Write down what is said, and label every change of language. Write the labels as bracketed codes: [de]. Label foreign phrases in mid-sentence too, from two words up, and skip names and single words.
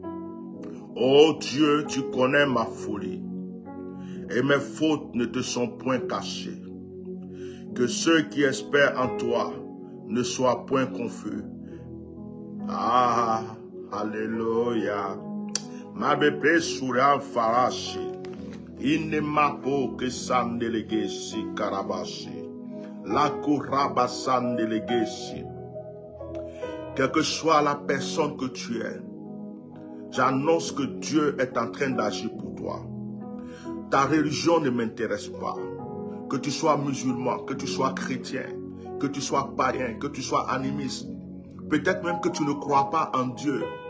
[fr] Ô Dieu, tu connais ma folie, et mes fautes ne te sont point cachées. Que ceux qui espèrent en toi ne soient point confus. Ah, alléluia. Ma bébé soura farashi. Inemapo que sandelegesi karabashi. La kuraba sandelegesi. Quelle que soit la personne que tu es, j'annonce que Dieu est en train d'agir pour toi. Ta religion ne m'intéresse pas. Que tu sois musulman, que tu sois chrétien, que tu sois païen, que tu sois animiste, peut-être même que tu ne crois pas en Dieu.